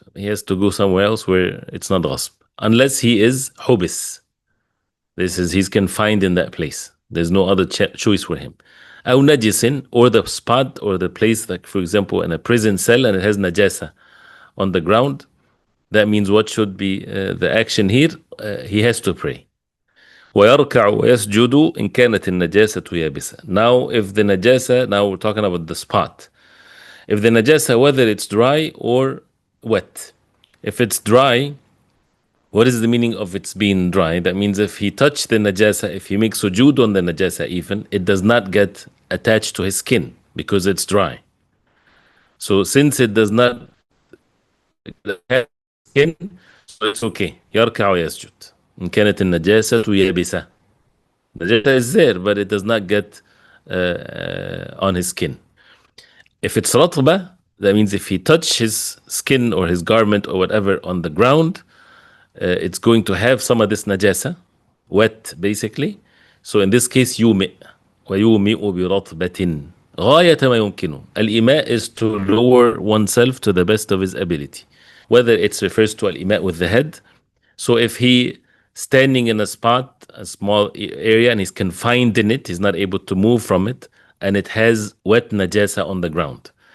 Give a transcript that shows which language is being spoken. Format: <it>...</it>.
<en>He has to go somewhere else where it's not ghasb, unless he is hubis. This is, he's confined in that place. There's no other choice for him. أو najisin, or the spot or the place, like for example in a prison cell and it has najasa on the ground. That means what should be the action here? He has to pray.</en> <ar>ويركع ويسجد إن كانت النجاسة يابسة.</ar> <en>Now if the najasa, now we're talking about the spot. If the najasa, whether it's dry or wet. If it's dry, what is the meaning of it's being dry? That means if he touched the najasa, if he makes sujood on the najasa even, it does not get attached to his skin because it's dry. So since it does not have skin, so it's okay.</en> <ar>يركع ويسجد إن كانت النجاسة يابسة.</ar> <en>Najasa is there, but it does not get on his skin. If it's ratba, that means if he touched his skin or his garment or whatever on the ground, it's going to have some of this najasa, wet basically. So in this case,</en> <ar>يومئ ويومئ برطبة غاية ما يمكنه.</ar> <en>Al-ima is to lower oneself to the best of his ability. Whether it refers to al-ima with the head. So if he standing in a spot, a small area, and he's confined in it, he's not able to move from it, and it has wet najasa on the ground.</en>